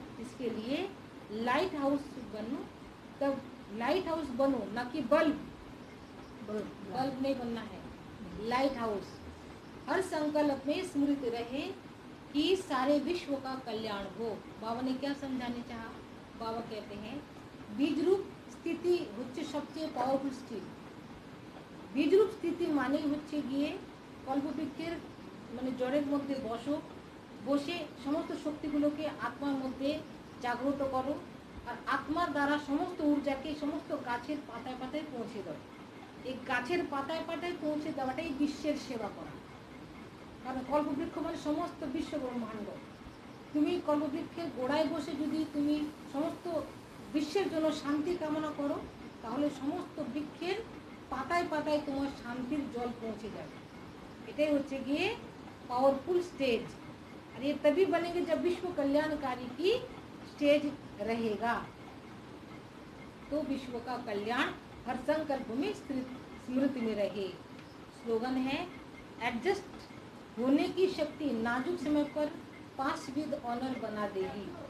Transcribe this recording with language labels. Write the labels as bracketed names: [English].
[Hindi] इसके लिए light house बनो, तब लाइट हाउस बनो, ना कि बल्ब नहीं बनना है, लाइट हाउस। हर संकल्प में स्मृति रहे कि सारे विश्व का कल्याण हो। बाबा ने क्या समझाने चाहा? बाबा कहते हैं बीज रूप [Bangla] স্থিতি হচ্ছে সবচেয়ে পাওয়ারফুল স্টেজ। বীজরূপ স্থিতি মানেই হচ্ছে গিয়ে কল্পবৃক্ষের মানে জড়ের মধ্যে বসো, বসে সমস্ত শক্তিগুলোকে আত্মার মধ্যে জাগ্রত করো আর আত্মার দ্বারা সমস্ত ঊর্জাকে সমস্ত গাছের পাতায় পাতায় পৌঁছে দাও। এই গাছের পাতায় পাতায় পৌঁছে দেওয়াটাই বিশ্বের সেবা করা। কারণ কল্পবৃক্ষ মানে সমস্ত বিশ্ব ব্রহ্মাণ্ড। তুমি কল্পবৃক্ষের গোড়ায় বসে যদি তুমি সমস্ত বিশ্বের জন্য শান্তি কামনা করো তাহলে সমস্ত বৃক্ষের পাতায় পাতায় তোমার শান্তির জল পৌঁছে যাবে। এটাই হচ্ছে গিয়ে पावरफुल स्टेज। [Hindi] और ये तभी बनेंगे जब विश्व कल्याणकारी की स्टेज रहेगा, तो विश्व का कल्याण हर संकल्प में स्मृति में रहे। स्लोगन है एडजस्ट होने की शक्ति नाजुक समय पर पास विद ऑनर बना देगी।